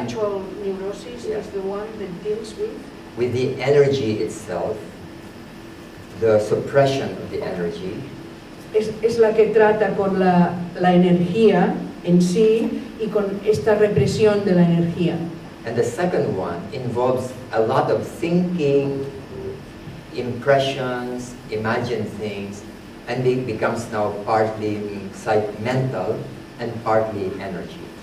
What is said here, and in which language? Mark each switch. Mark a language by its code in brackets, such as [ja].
[en] actual neurosis is the one that deals with the energy itself, the suppression of the energy. [es] Es la que trata con la energía en sí y con esta represión de la energía. [en] And the second one involves a lot of thinking, impressions, imagine things, and it becomes now partly mental and partly energy.